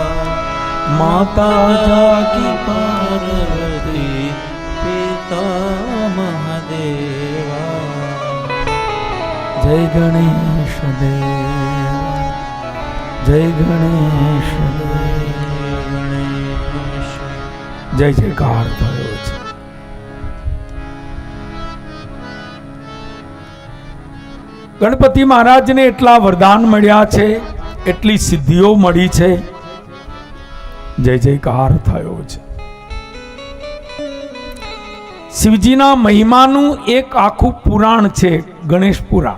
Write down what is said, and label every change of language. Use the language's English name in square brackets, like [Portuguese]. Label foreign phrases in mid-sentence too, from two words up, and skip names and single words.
[Hindi] माता जाकी पार्वती, महादेवा, जय गणेश देवा, जय गणेश गणेश, जय जयकार [Gujarati] થયો છે. ગણપતિ મહારાજને એટલા વરદાન મળ્યા છે, એટલી સિદ્ધિઓ મળી છે, જય જયકાર થયો છે. શિવજીના મહિમાનું એક આખું પુરાણ છે, ગણેશ પુરાણ.